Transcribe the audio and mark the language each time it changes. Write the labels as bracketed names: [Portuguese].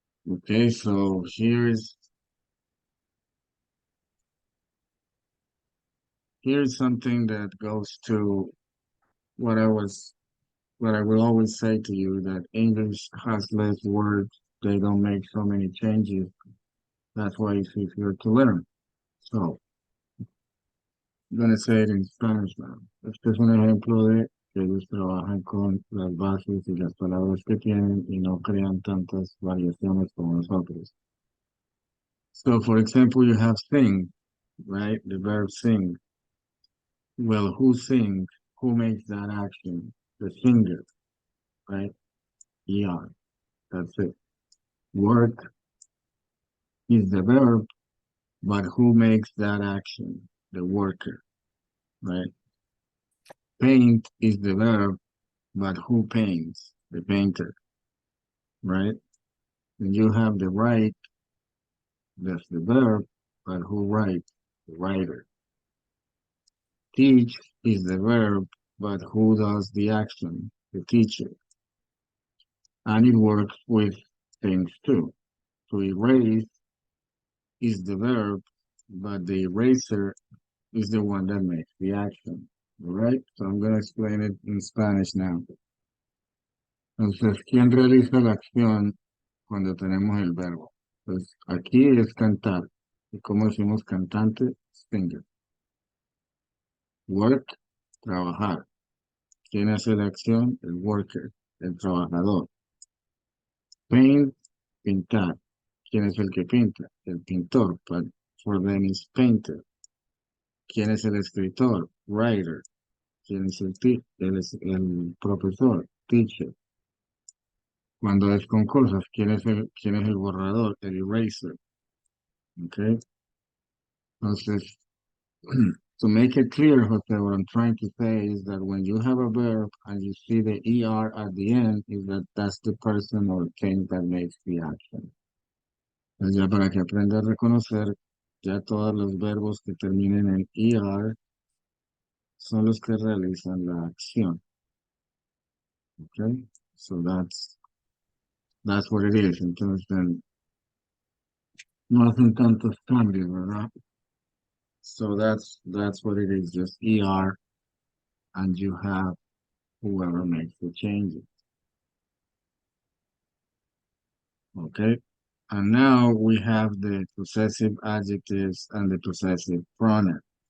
[English] Okay, so here's something that goes to what I was but I will always say to you that English has less words. They don't make so many changes. That's why it's easier to learn. So, I'm gonna say it in Spanish now. [Spanish] Este es un ejemplo de que ellos trabajan con las bases y las palabras que tienen y no crean tantas variaciones como nosotros. [English] So, for example, you have sing, right? The verb sing. Well, who sings? Who makes that action? The singer, right? Yeah, that's it. Work is the verb, but who makes that action? The worker, right? Paint is the verb, but who paints? The painter, right? And you have the write, that's the verb, but who writes? The writer. Teach is the verb, but who does the action? The teacher. And it works with things too. To erase is the verb, but the eraser is the one that makes the action. All right? So I'm going to explain it in Spanish now. [Spanish] Entonces, ¿quién realiza la acción cuando tenemos el verbo? Pues aquí es cantar. ¿Y cómo decimos cantante? [English] Singer. [Spanish] Work, trabajar. ¿Quién hace la acción? El worker, el trabajador. Paint, pintar. ¿Quién es el que pinta? El pintor, [English] but for them is painter. [Spanish] ¿Quién es el escritor? Writer. ¿Quién es él es el profesor? Teacher. Cuando es con cosas, quién es el borrador? El eraser. Okay. Entonces, [English] to make it clear, Jose, what I'm trying to say is that when you have a verb and you see the ER at the end, is that that's the person or thing that makes the action. [Spanish] Entonces, ya para que aprenda a reconocer, ya todos los verbos que terminen en ER son los que realizan la acción. Okay? [English] So that's what it is. [Spanish] Entonces, no hacen tantos cambios, ¿verdad? [English] So that's what it is, just ER, and you have whoever makes the changes. Okay? And now we have the possessive adjectives and the possessive pronoun.